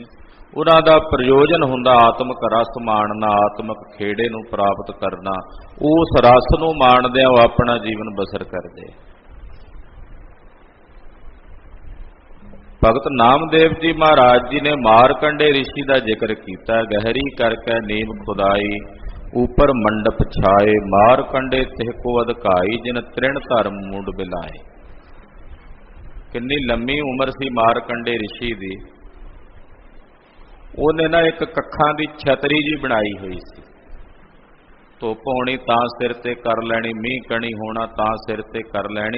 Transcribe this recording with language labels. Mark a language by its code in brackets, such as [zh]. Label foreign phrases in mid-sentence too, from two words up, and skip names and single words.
[pa] ਉਹਨਾਂ ਦਾ ਪ੍ਰਯੋਜਨ ਹੁੰਦਾ ਆਤਮਿਕ ਰਸ ਮਾਣਨਾ, ਆਤਮਿਕ ਖੇੜੇ ਨੂੰ ਪ੍ਰਾਪਤ ਕਰਨਾ। ਉਸ ਰਸ ਨੂੰ ਮਾਣਦਿਆਂ ਉਹ ਆਪਣਾ ਜੀਵਨ ਬਸਰ ਕਰਦੇ। ਭਗਤ ਨਾਮਦੇਵ ਜੀ ਮਹਾਰਾਜ ਜੀ ਨੇ ਮਾਰਕੰਡੇ ਰਿਸ਼ੀ ਦਾ ਜ਼ਿਕਰ ਕੀਤਾ। ਗਹਿਰੀ ਕਰਕੇ ਨੀਮ ਖੁਦਾਈ, [hi] ऊपर मंडप छाए, मारकंडे तिह को अधकाई, जिन तृण धर्म मुंड बिलाए। [pa] ਕਿੰਨੀ ਲੰਬੀ ਉਮਰ ਸੀ ਮਾਰਕੰਡੇ ਰਿਸ਼ੀ ਦੀ। ਉਨ੍ਹਾਂ ਨਾ ਇੱਕ ਕੱਖਾਂ ਦੀ ਛਤਰੀ ਜੀ ਬਣਾਈ ਹੋਈ ਸੀ। ਧੁੱਪ ਹੋਣੀ ਤਾਂ ਸਿਰ ਤੇ ਕਰ ਲੈਣੀ, ਮੀਂਹ ਕਣੀ ਹੋਣਾ ਤਾਂ ਸਿਰ ਤੇ ਕਰ ਲੈਣੀ।